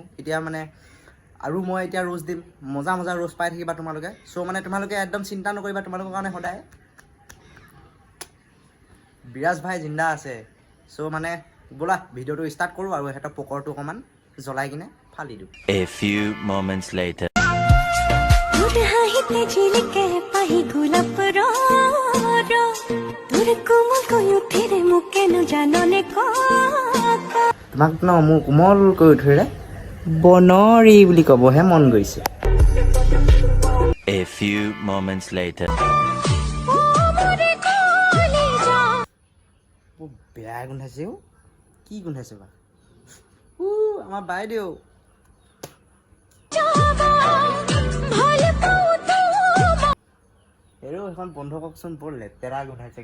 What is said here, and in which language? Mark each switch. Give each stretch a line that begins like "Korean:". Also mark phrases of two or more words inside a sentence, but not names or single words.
Assamese: এতিয়া মানে আৰু মই এতিয়া ৰোজ দিম, মজা ৰোজ পাই থাকিবা তোমালোকে। চ' মানে তোমালোকে একদম চিন্তা নকৰিবা, তোমালোকৰ কাৰণে সদায় বিৰাজ ভাই জিন্দা আছে। চ' মানে ব'লা ভিডিঅ'টো ষ্টাৰ্ট কৰোঁ আৰু সিহঁতৰ পকৰটো অকণমান জ্বলাই কিনে ফালি দিওঁ।
English: A few moments later.
Assamese: তোমাক ন মোৰ কোমল কৰি উঠিলে বনৰী বুলি ক'বহে মন গৈছে।
English: A few moments later.
Assamese: বেয়া গোন্ধাইছে অ'। কি গোন্ধাইছে বা? আমাৰ বাইদেউ হেৰৌ সেইখন বন্ধ কওকচোন, বৰ লেতেৰা গোন্ধাইছে।